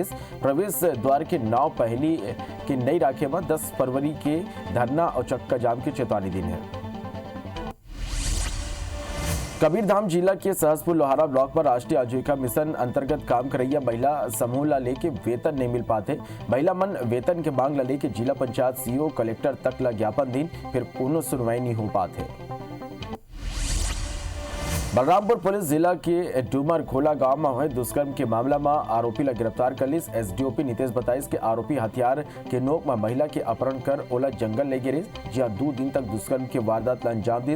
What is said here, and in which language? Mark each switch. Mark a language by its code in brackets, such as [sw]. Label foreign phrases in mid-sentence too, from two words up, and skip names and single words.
[hne] प्रवेश द्वार के नाव पहली के नई राखे में 10 फरवरी के धरना और चक्का जाम की चेतावनी दी है। कबीरधाम जिला के सहसपुर लोहारा ब्लॉक पर राष्ट्रीय आजीविका मिशन अंतर्गत काम कर रही महिला समूह ला लेके वेतन नहीं मिल पाते। महिला मन वेतन के मांग ला लेके जिला पंचायत सीईओ कलेक्टर तक ला ज्ञापन दी, फिर कोनो सुनवाई नहीं हो पाते। बलरामपुर पुलिस जिला के डूमर खोला गांव में हुए दुष्कर्म के मामला में आरोपी ला गिरफ्तार कर ली। एसडीओपी नितेश बताइस के आरोपी हथियार के नोक में महिला के अपहरण कर ओला जंगल ले गिरे, जहां 2 दिन तक दुष्कर्म के वारदात ला अंजाम दी।